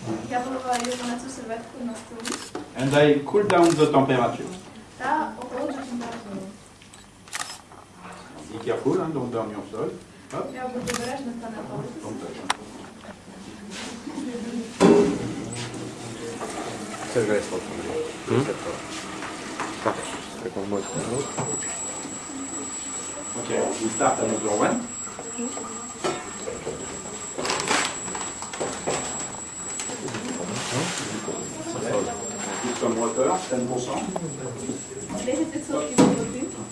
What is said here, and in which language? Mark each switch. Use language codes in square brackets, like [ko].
[uk] Я виливаю його на цю серветку на столі [en] and I cool down the temperature. [uk] та охолоджую температуру. [en] Be careful, hein, don't burn yourself. Hop, [uk] Треба бути обережним та не палитися. [en] don't touch. [fr] C'est le reste, c'est comme moi. [en] Okay, we start another one. Put some water, 10%. [uk] 10% води.